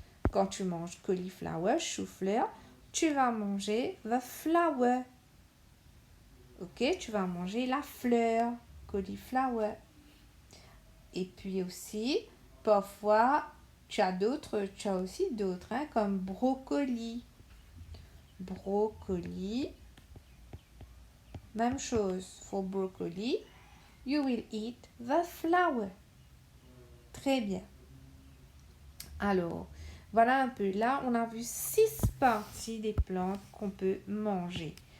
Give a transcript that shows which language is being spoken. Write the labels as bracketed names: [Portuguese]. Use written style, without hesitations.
[French] Quand tu manges cauliflower, chou-fleur, tu vas manger [English] the flower. [French] Ok, tu vas manger la fleur, cauliflower. Et puis aussi, parfois, tu as aussi d'autres, comme brocoli. Brocoli, même chose. [English] For broccoli, you will eat the flower. [French] Très bien. Alors, voilà un peu. Là, on a vu 6 parties des plantes qu'on peut manger.